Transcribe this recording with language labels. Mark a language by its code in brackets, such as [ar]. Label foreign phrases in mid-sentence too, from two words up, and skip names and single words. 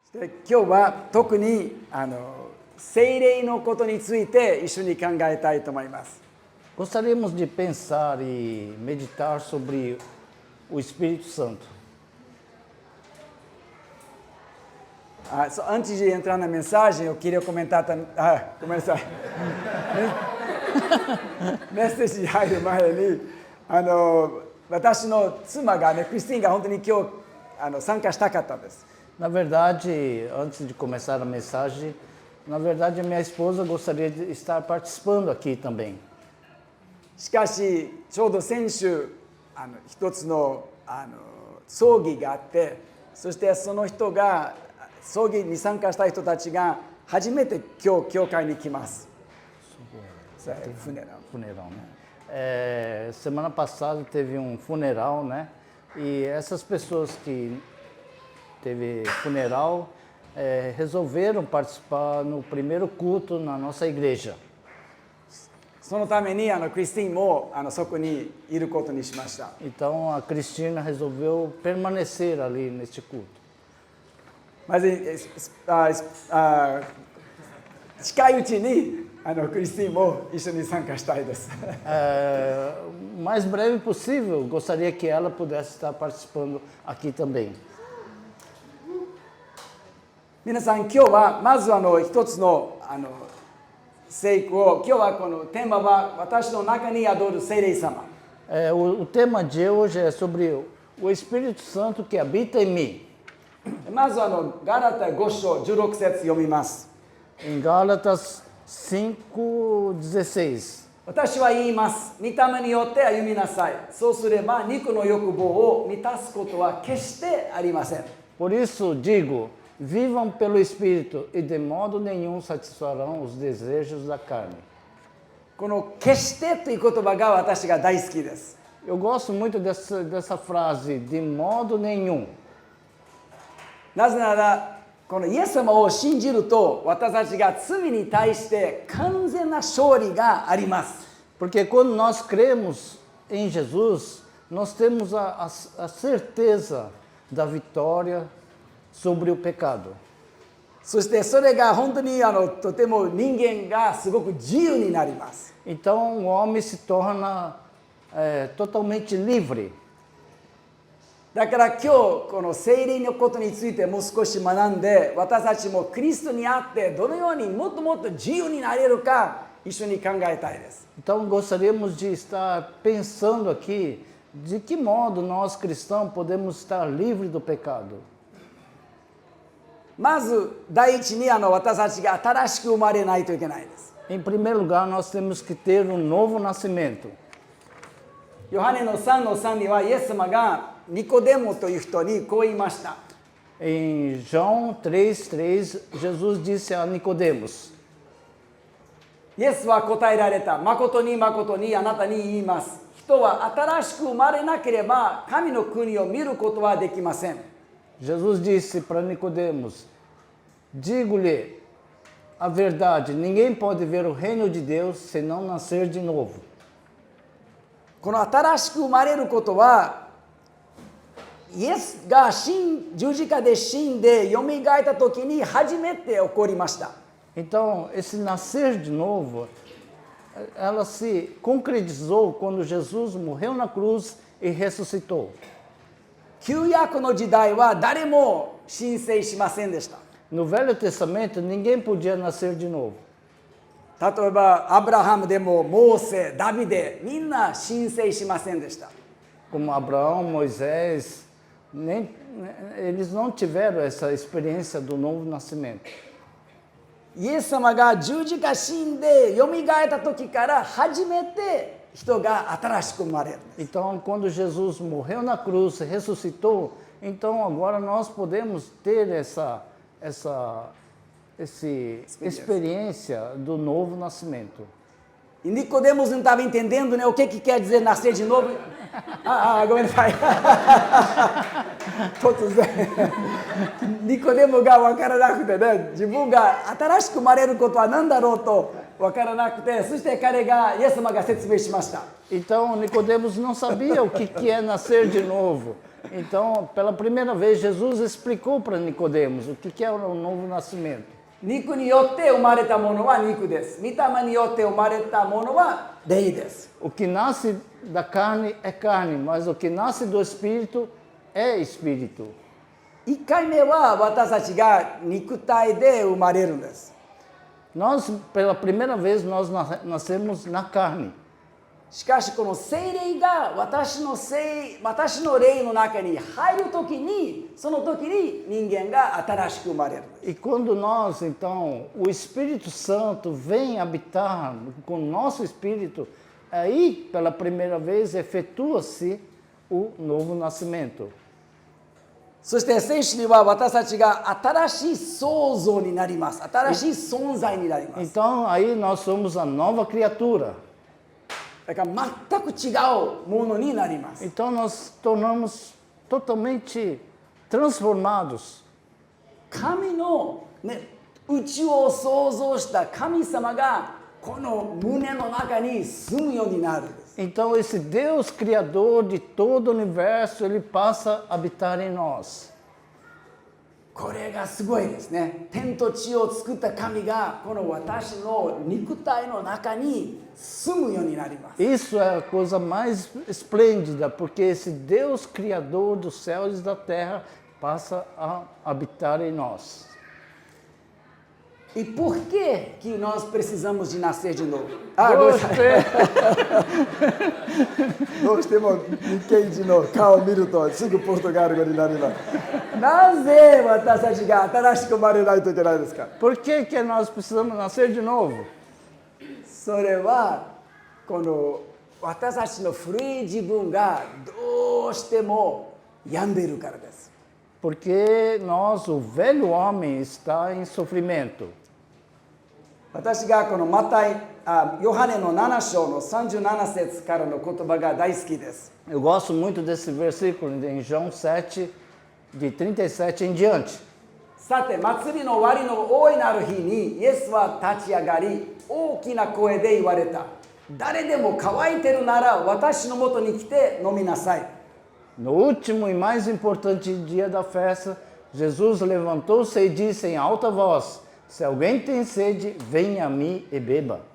[ja] で今日は特に聖霊のことについて一緒に考えたいと思います。 [pt] Gostaríamos de pensar e meditar sobre o Espírito Santo. Antes de entrar na mensagem, eu queria comentar também. Começar. [ja] メッセージに入る前に、私の妻がね、クリスティンが本当に今日参加したかったんです。 [pt] Na verdade, antes de começar a mensagem, na verdade a minha esposa gostaria de estar participando aqui também. [ja] しかしちょうど先週一つの葬儀があって、そしてその人が葬儀に参加した人たちが初めて今日教会に来ます。 [pt] Funeral, né? Semana passada teve um funeral, né? E essas pessoas que teve funeral resolveram participar no primeiro culto na nossa igreja. [ja] そのためにクリスティンもそこにいることにしました。 [pt] Então a Cristina resolveu permanecer ali neste culto. [ja] まず近いうちにクリスティンも一緒に参加したいです。 [pt] O mais breve possível, gostaria que ela pudesse estar participando aqui também. [ja] 皆さん今日はまず一つの聖句を、今日はこのテーマは私の中に宿る聖霊様。 [pt] O tema de hoje é sobre o Espírito Santo que habita em mim. [ja] まずガラタ5章16節読みます。 [pt] Em Gálatas 5:16. [ja] 私は言います。御霊によって歩みなさい。そうすれば肉の欲望を満たすことは決してありません。 [pt] Por isso digo, vivam pelo Espírito e de modo nenhum satisfarão os desejos da carne. [ja] この決してという言葉が私が大好きです。 [pt] Eu gosto muito dessa frase, de modo nenhum. [ja] なぜならこのイエス様を信じると私たちが罪に対して完全な勝利があります。 [pt] Porque quando nós cremos em Jesus, nós temos a certeza da vitória sobre o pecado. [ja] そしてそれが本当にとても人間がすごく自由になります。 [pt] Então o homem se torna totalmente livre. [ja] だから今日この聖霊のことについてもう少し学んで、私たちもクリストにあってどのようにもっともっと自由になれるか一緒に考えたいです。 [pt] Então gostaríamos de estar pensando aqui de que modo nós cristãos podemos estar livres do pecado. [ja] まず第一に私たちが新しく生まれないといけないです。 [pt] Em primeiro lugar, nós temos que ter um novo nascimento. [ja] ヨハネの3の3にはイエス様がニコデモという人にこう言いました。 [pt] Em João 3:3, Jesus disse a Nicodemos. [ja] イエスは答えられた。誠に誠にあなたに言います。人は新しく生まれなければ神の国を見ることはできません。 [pt] Jesus disse para Nicodemos: Digo-lhe a verdade, ninguém pode ver o reino de Deus se não nascer de novo. [ja] この新しく生まれることはイエスが十字架で死んでよみがえった時に初めて起こりました。 [pt] Então, esse nascer de novo, ela se concretizou quando Jesus morreu na cruz e ressuscitou. [ja] 旧約の時代は誰も申請しませんでした。 [pt] No Velho Testamento, ninguém podia nascer de novo. [ja] 例えばアブラハムでもモーセ、ダビデ、みんな申請しませんでした。 [pt] Como Abraão, Moisés, eles não tiveram essa experiência do novo nascimento. [ja] イエス様が十字架死んでよみがえった時から初めて人が新しく生まれる。 [pt] Então, quando Jesus morreu na cruz, ressuscitou, então agora nós podemos ter essa experiência do novo nascimento. E Nicodemos não estava entendendo, né, o que quer dizer nascer de novo. [ja] ごめんなさい。突然ニコデモが分からなくてね、自分が新しく生まれることは何だろうとわからなくて、そして彼がイエス様が説明しました。 [pt] Então Nicodemos não sabia o que é nascer de novo. Então, pela primeira vez, Jesus explicou para Nicodemos o que é o novo nascimento. [ja] 肉によって生まれたものは肉です。御霊によって生まれたものは霊です。 [pt] O que nasce da carne é carne, mas o que nasce do espírito é espírito. [ja] 1 回目は私たちが肉体で生まれるんです。 [pt] Nós, pela primeira vez, nós nascemos na carne. [ja] しかしこの聖霊が私の霊の中に入るときに、その時に人間が新しく生まれる。 [pt] E quando nós, então, o Espírito Santo vem habitar com o nosso espírito, aí, pela primeira vez, efetua-se o novo nascimento. [ja] そして聖書には私たちが新しい創造になります。新しい存在になります。 [pt] Então, aí nós somos a nova criatura. [ja] だから全く違うものになります。 [pt] Então, nós tornamos totalmente transformados. [ja] 神の、宇宙を創造した神様がこの胸の中に住むようになるんです。 [pt] Então, esse Deus Criador de todo o universo, ele passa a habitar em nós. [ja] これがすごいですね。天と地を作った神がこの私の肉体の中に住むようになります。 [pt] Isso é a coisa mais esplêndida, porque esse Deus Criador dos céus e da terra passa a habitar em nós. E por que nós precisamos de nascer de novo? [ja] どうしても日系人の顔を見るとすぐポルトガル語になります。なぜ私たちが新しく生まれないといけないですか? [pt] Por que nós precisamos nascer de novo? [ja] それはこの私たちの古い自分がどうしても病んでいるからです。 [pt] Porque nós, o velho homem, está em sofrimento. [ja] 私がこのヨハネの7章の37節からの言葉が大好きです。 [pt] Eu gosto muito desse versículo em João 7, de 37 em diante. [ja] さて、祭りの終わりの大いなる日にイエスは立ち上がり、大きな声で言われた。誰でも乾いてるなら私のもとに来て飲みなさい。 [pt] No último e mais importante dia da festa, Jesus levantou-se e disse em alta voz: Se alguém tem sede, venha a mim e beba.